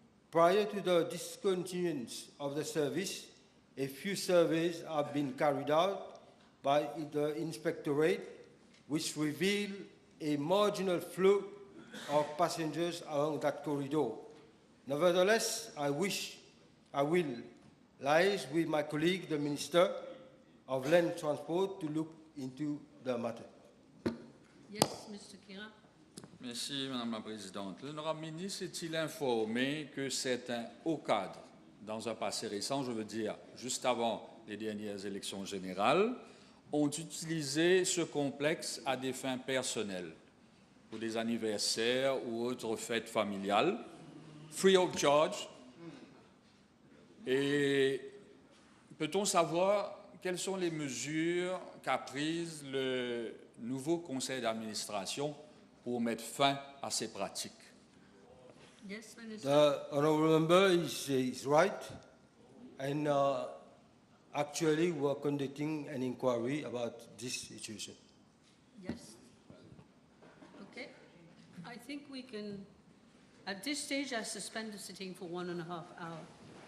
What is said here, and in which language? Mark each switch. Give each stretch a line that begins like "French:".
English: Prior to the discontinuance of the service, a few surveys have been carried out by the Inspectorate, which reveal a marginal flow of passengers along that corridor. Nevertheless, I will liaise with my colleague, the Minister of Land Transport, to look into the matter. Yes, Mr. Kira.
French: Merci, Madame la Présidente. L'honorable ministre est-il informé que certains OCAD, dans un passé récent, je veux dire juste avant les dernières élections générales, ont utilisé ce complexe à des fins personnelles, pour des anniversaires ou autres fêtes familiales,
English: free of charge?
French: Et peut-on savoir quelles sont les mesures qu'a prises le nouveau conseil d'administration pour mettre fin à ces pratiques?
English: Yes, Minister. The honourable member is right, and actually we are conducting an inquiry about this situation. Yes. Okay. I think we can, at this stage, I suspend the sitting for 1.5 hours.